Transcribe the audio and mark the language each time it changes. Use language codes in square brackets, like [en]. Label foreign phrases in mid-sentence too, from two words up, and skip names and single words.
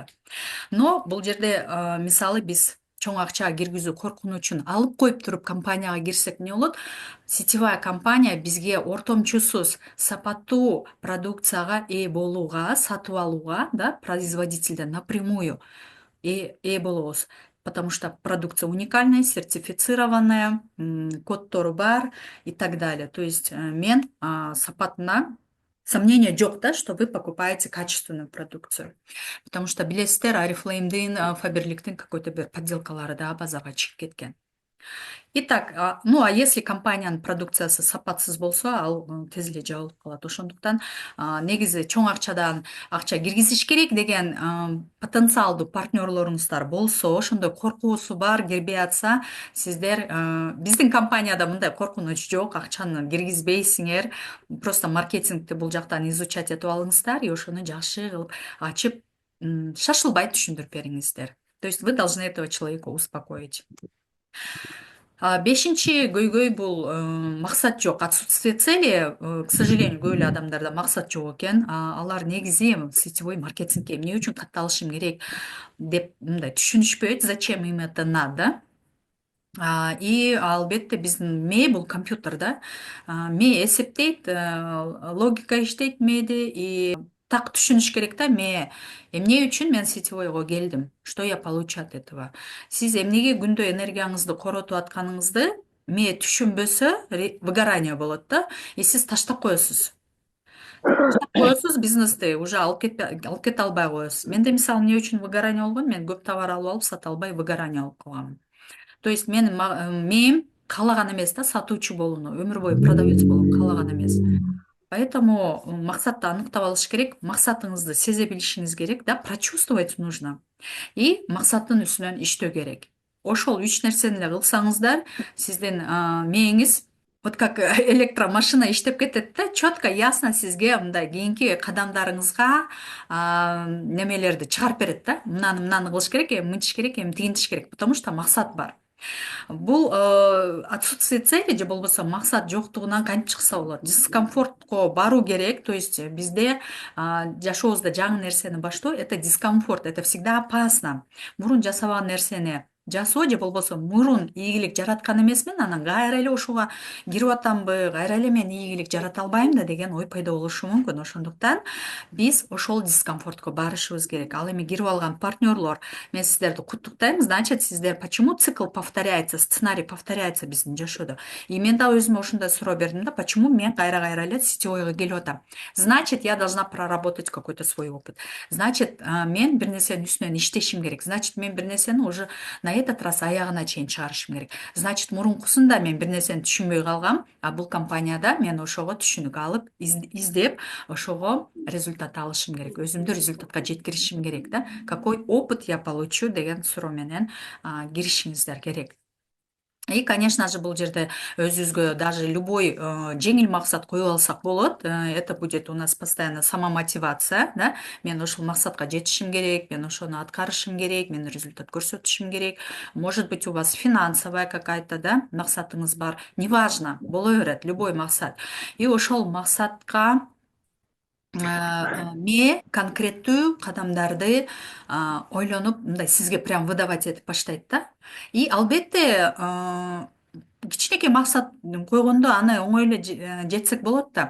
[ky] Но бул жерде мисалы биз чоң акча киргизүү коркунучун алып коюп туруп компанияга кирсек эмне болот? [ru] Сетевая компания [ky] бизге ортомчусуз сапаттуу продукцияга ээ болууга, сатып алууга, да, производителден напрямую ээ болобуз. [ru] Потому что продукция уникальная, сертифицированная, [ky] кодтору бар [ru] и так далее. То есть [ky] мен сапатына сомнения жок, да, [ru] что вы покупаете качественную продукцию. Потому что [ky] билесиздер, Oriflame'дин, Faberlic'тин какой-то бир подделкалары да базарга чыгып кеткен. [ru] Итак, ну а если [ky] компаниянын продукциясы сапатсыз болсо, ал тез эле жабылып калат. Ошондуктан негизи чоң акчадан акча киргизиш керек деген потенциалдуу партнерлоруңуздар болсо, ошондой коркуусу бар, кирбей атса, сиздер биздин компанияда мындай коркунуч жок, акчаны киргизбейсиңер. Просто маркетингти бул жактан изучать этип алыңыздар и ошону жакшы кылып ачып, шашылбай түшүндүрүп бериңиздер. [ru] То есть вы должны этого человека успокоить. [ky] Бешинчи көйгөй бул максат жок, [ru] отсутствие цели. К сожалению, [ky] көп эле адамдарда максат жок экен. Алар негизи сетевой маркетингке эмне үчүн катталышым керек деп мындай түшүнүшпөйт, [ru] зачем им это надо. [ky] И албетте биздин мээ бул компьютер да. Мээ эсептейт, логика иштейт мээде, [ru] и так [ky] түшүнүш керек да, мээ эмне үчүн мен сетевойго келдим, [ru] что я получу от этого. [ky] Сиз эмнеге күндө энергияңызды коротуп атканыңызды мээ түшүнбөсө, выгорание болот да, и сиз таштап коесуз. Бизнести уже алып кете албай коесуз. Менде мисалы эмне үчүн выгорание болгон? Мен көп товар алып сата албай выгорание алып калгам. [ru] То есть [ky] менин мээм каалаган эмес да, сатуучу болууну, өмүр бою продавец болууну каалаган эмес. Поэтому максатты аныктап алыш керек, максатыңызды сезе билишиңиз керек, да, [ru] прочувствовать нужно. [ky] И максаттын үстүнөн иштөө керек. Ошол 3 нерсени эле кылсаңыздар, сиздин мээңиз [ru] вот как [ky] электромашина иштеп кетет да, [ru] четко, ясно [ky] сизге мындай кийинки кадамдарыңызга немелерди чыгарып берет да. Мынаны кылыш керек, эми мынтиш керек, эми тигинтиш керек, [ru] потому что [ky] максат бар. Бул [ru] отсутствие цели [ky] же болбосо максат жоктугунан кантип чыкса болот. Дискомфортко баруу керек. [ru] То есть [ky] бизде жашообузда жаңы нерсени баштоо [ru] это дискомфорт, это всегда опасно. [ky] Мурун жасабаган нерсени жасоо же болбосо мурун ийгилик жараткан эмесмин, анан кайра эле ошого кирип атамбы, кайра эле мен ийгилик жарата албайм да деген ой пайда болушу мүмкүн. Ошондуктан биз ошол дискомфортко барышыбыз керек. Ал эми кирип алган партнерлор, мен сиздерди куттуктайм. [ru] Значит, сиздер почему цикл повторяется, сценарий повторяется [ky] биздин жашоодо. И мен да өзүмө ошондой суроо бердим да, почему мен кайра эле сетевойго келип атам. [ru] Значит, я должна проработать какой-то свой опыт. Значит, [ky] мен бир нерсенин үстүнөн иштешим керек. Значит, мен бир нерсени [ru] уже на этот раз [ky] аягына чейин чыгарышым керек. Значит, мурункусунда мен бир нерсени түшүнбөй калгам, а бул компанияда мен ошого түшүнүк алып, издеп, ошого результат алышым керек. Өзүмдү результатка жеткиришим керек да. [ru] Какой опыт я получу [ky] деген суроо менен киришиңиздер керек. [ru] И, конечно же, [ky] бул жерде өзүбүзгө [ru] даже любой [ky] жеңил максат коюп алсак болот. [ru] Это будет у нас постоянно самомотивация, да? [ky] Мен ошол максатка жетишим керек, мен ошону аткарышым керек, мен результат көрсөтүшүм керек. [ru] Может быть, у вас финансовая какая-то, [ky] да, максатыңыз бар. Неважно, боло берет, любой максат. И ошол максатка ме конкреттүү кадамдарды ойлонуп, мындай сизге [ru] прям выдавать [ky] этип баштайт да. И албетте кичинекей максат койгондо аны оңой эле жетсек болот да.